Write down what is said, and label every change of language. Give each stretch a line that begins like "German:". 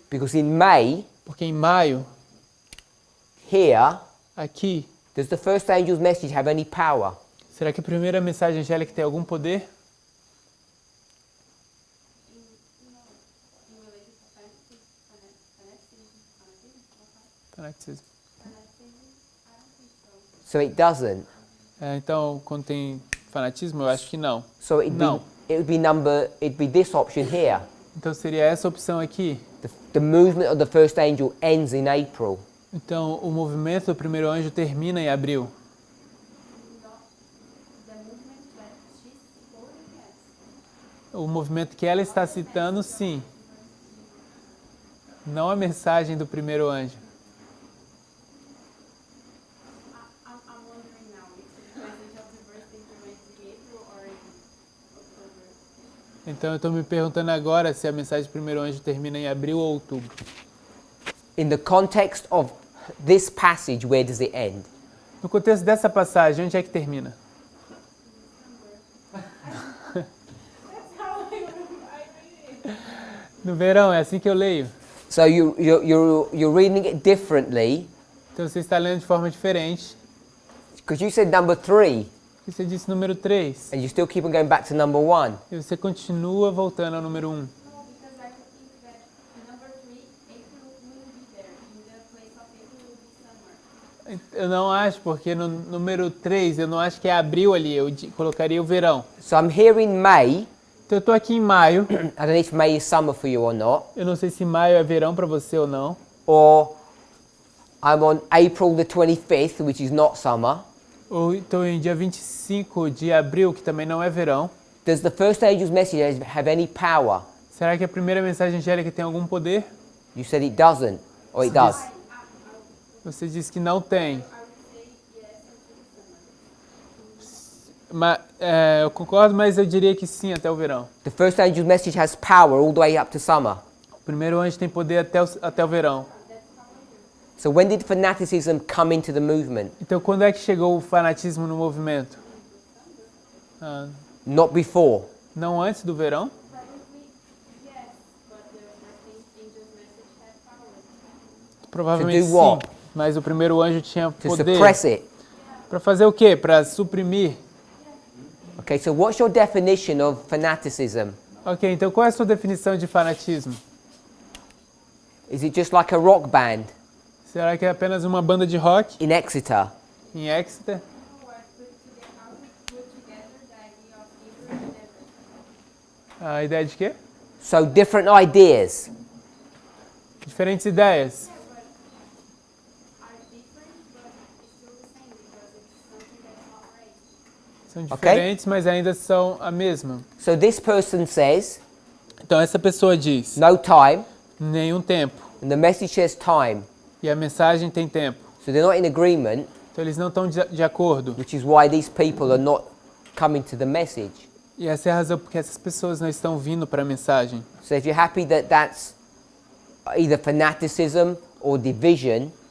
English: Because in May,
Portuguese: porque em maio,
English: here,
Portuguese: aqui,
English: does the first angel's message have any power?
Portuguese: será que a primeira mensagem angélica tem algum poder? Fanatismo.
English: So it doesn't.
Portuguese: Então, quando tem fanatismo, eu acho que não.
English: So
Portuguese: Não.
English: it'd be this option here.
Portuguese: Então seria essa opção aqui.
English: The movement of the first angel ends in April.
Portuguese: Então, o movimento do primeiro anjo termina em abril. O movimento que ela está citando, sim. Não a mensagem do primeiro anjo.
English: I'm wondering now if the message of the birth went in April or in October.
Portuguese: Então eu estou me perguntando agora se a mensagem do primeiro anjo termina em abril ou outubro.
English: In the context of this passage, where does it end?
Portuguese: No contexto dessa passagem, onde é que termina? No verão, é assim que eu leio.
English: So you're reading it differently
Portuguese: Então você está lendo de forma diferente.
English: because you said number 3
Portuguese: Porque você disse número 3.
English: and you still keep on going back to number 1.
Portuguese: E você continua voltando ao número 1.
English: No, because I think that number 3, April will be there. In the place of April will be summer.
Portuguese: Eu não acho, porque no número 3, eu não acho que é abril ali. Eu colocaria o verão.
English: So I'm here in May.
Portuguese: Então eu estou aqui em maio.
English: I don't know if May is summer for you or not.
Portuguese: Eu não sei se maio é verão para você ou não.
English: Or I'm on April the 25th, which is not summer.
Portuguese: Ou então em dia 25 de abril, que também não é verão.
English: Does the first angel's message have any power?
Portuguese: Será que a primeira mensagem angélica tem algum poder?
English: You said it doesn't, or it does.
Portuguese: Você disse que não tem. Mas, eu concordo, mas eu diria que sim, até o verão.
English: The first angel's message has power all the way up to summer.
Portuguese: O primeiro anjo tem poder até o verão.
English: So when did fanaticism come into the movement?
Portuguese: Então quando é que chegou o fanatismo no movimento?
English: Not before.
Portuguese: Não antes do verão?
English: Probably yes, but the first angel's message had power.
Portuguese: Provavelmente
English: To do
Portuguese: sim.
English: what?
Portuguese: Mas o primeiro anjo tinha
English: To
Portuguese: poder.
English: suppress it.
Portuguese: Para fazer o quê? Para suprimir.
English: Okay, so what's your definition of fanaticism?
Portuguese: Ok, então qual é a sua definição de fanatismo?
English: Is it just like a rock band
Portuguese: Será que é apenas uma banda de rock
English: in Exeter?
Portuguese: em Exeter?
English: No, I put together the idea of Hebrew and everything.
Portuguese: A ideia de quê?
English: So different ideas.
Portuguese: Diferentes ideias.
English: Are different, but it's still the same because it's something that's not right.
Portuguese: São Ok. diferentes, mas ainda são a mesma.
English: So this person says
Portuguese: Então essa pessoa diz,
English: no time,
Portuguese: nenhum tempo.
English: and the message says time.
Portuguese: E a mensagem tem tempo.
English: So they're not in agreement,
Portuguese: Então eles não estão de acordo.
English: which is why these people are not coming to the message.
Portuguese: E essa é a razão porque essas pessoas não estão vindo para a mensagem.
English: So if you're happy that that's either fanaticism or division,